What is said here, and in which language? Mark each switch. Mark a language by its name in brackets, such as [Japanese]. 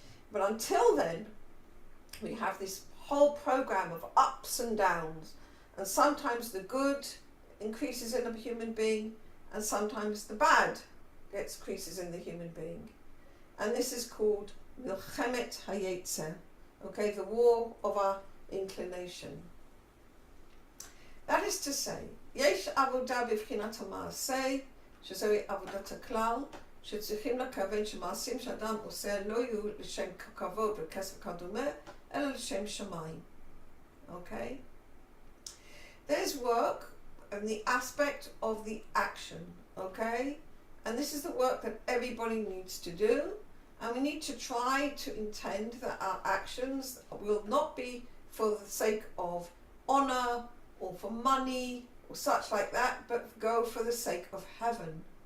[English] But until then, we have this whole program of ups and downs, and sometimes the good increases in a human being, and sometimes the bad increases in the human being. And this is called [Hebrew] milchemet hayetzer, [English] okay, the war of our inclination. That is to say, [Hebrew] yesh avodah b'vchinat ha'maaseh, שזוהי עבודת הכלל, שצריכים לכוון שמעשים שאדם עושה לא יהיו לשם כבוד וכסף וכדומה, אלא לשם שמיים. [English] Okay? There's work and the aspect of the action, okay? And this is the work that everybody needs to do, and we need to try to intend that our actions will not be for the sake of honor or for money or such like that, but go for the sake of heaven.